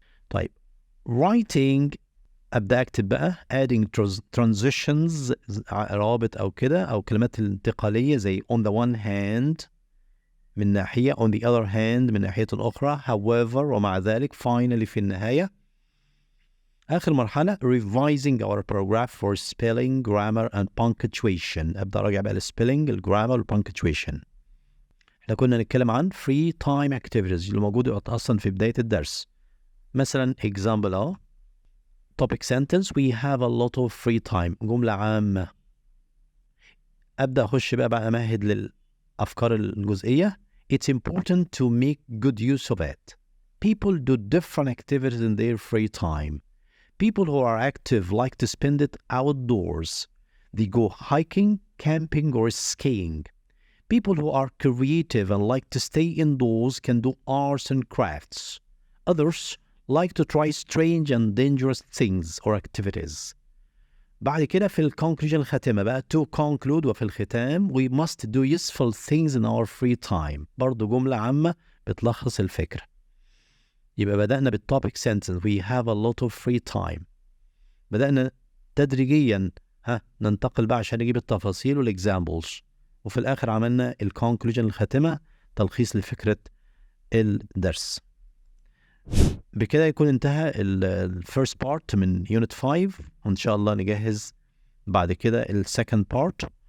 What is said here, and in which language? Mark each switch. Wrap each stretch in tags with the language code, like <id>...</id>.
<ar>طيب writing، أبدأ أكتب بقى adding transitions، روابط أو كده، أو كلمات انتقالية زي</ar> <en>on the one hand</en> <ar>من ناحية،</ar> <en>on the other hand</en> <ar>من ناحية أخرى، however ومع ذلك، finally في النهاية. آخر مرحلة</ar> <en>revising our paragraph for spelling, grammar and punctuation.</en> <ar>أبدأ أراجع بقى spelling، grammar و punctuation. احنا كنا نتكلم عن free time activities اللي موجود أصلا في بداية الدرس.</ar> <en>مثلا example topic sentence، we have a lot of free time،</en> <ar>جملة عامة. أبدأ أخش بقى أمهد للأفكار الجزئية.</ar> <en>It's important to make good use of it. People do different activities in their free time. People who are active like to spend it outdoors. They go hiking, camping, or skiing. People who are creative and like to stay indoors can do arts and crafts. Others like to try strange and dangerous things or activities.</en> <ar>بعد كده في</ar> <en>conclusion</en> <ar>الخاتمة بقى</ar> <en>to conclude،</en> <ar>وفي الختام</ar> <en>we must do useful things in our free time.</en> <ar>برضو جملة عامة بتلخص الفكرة. يبقى بدأنا بال</ar> <en>topic sentence we have a lot of free time.</en> <ar>بدأنا تدريجيا ننتقل بقى عشان نجيب التفاصيل والexamples، وفي الآخر عملنا conclusion الخاتمة، تلخيص لفكرة الدرس. بكده يكون انتهى first part من unit 5، وإن شاء الله نجهز بعد كده second part.</ar>